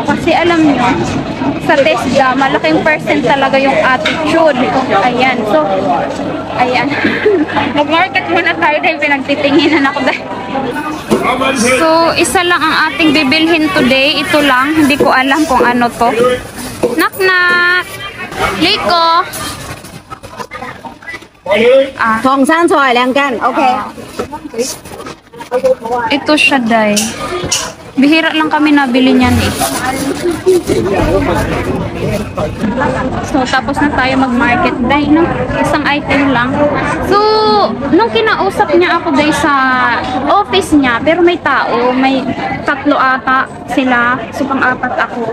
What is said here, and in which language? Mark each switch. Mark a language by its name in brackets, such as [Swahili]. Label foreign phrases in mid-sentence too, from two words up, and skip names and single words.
[Filipino] Kasi alam niyo, sa TESDA, malaking percent talaga yung attitude. Ayan. So, ayan. Mag-market muna tayo dahil pinagtitinginan ako dahil. So, isa lang ang ating bibilhin today. Ito lang. Hindi ko alam kung ano to. [English] Knock knock! [Filipino] Liko! [Chinese] 同生菜2斤 ，OK。 [Filipino] Ito siya, day. Bihira lang kami nabili niyan eh. So, tapos na tayo mag-market, day, no? Isang item lang. So, nung kinausap niya ako, day, sa office niya, pero may tao, may 3 ata sila, so pang-4 ako.